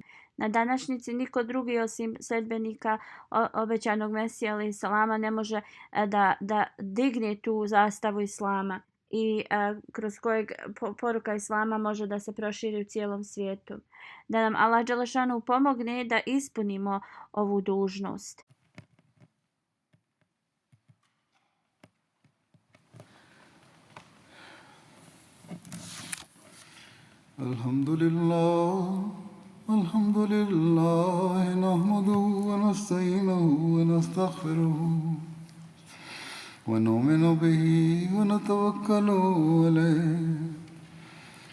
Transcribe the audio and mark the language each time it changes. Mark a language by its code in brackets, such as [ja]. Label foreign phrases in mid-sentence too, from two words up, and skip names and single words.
[bs] Na današnjici niko drugi osim sledbenika obećanog Mesija [ar] عليه السلام [bs] ne može da digne tu zastavu Islama i kroz kojeg poruka Islama može da se proširi u cijelom svijetu. Da nam Allah dželešanu pomogne da ispunimo ovu dužnost. [ar] الحمد لله نحمده ونستعينه ونستغفره ونؤمن به ونتوكل عليه